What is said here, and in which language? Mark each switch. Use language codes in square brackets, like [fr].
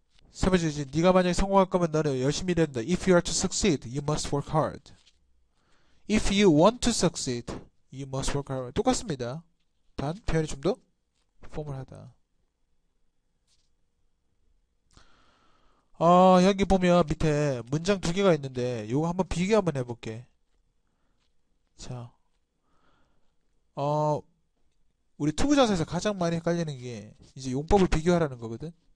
[ko] 세 번째, 네가 만약에 성공할 거면 너는 열심히 일해야 된다. [en] If you are to succeed, you must work hard. If you want to succeed, you must work hard. [ko] 똑같습니다. 단 표현이 좀 더 포멀하다. 여기 보면 밑에 문장 2개가 있는데 요거 한번 비교 한번 해볼게. 자, 우리 투부정사에서 가장 많이 헷갈리는 게 이제 용법을 비교하라는 거거든.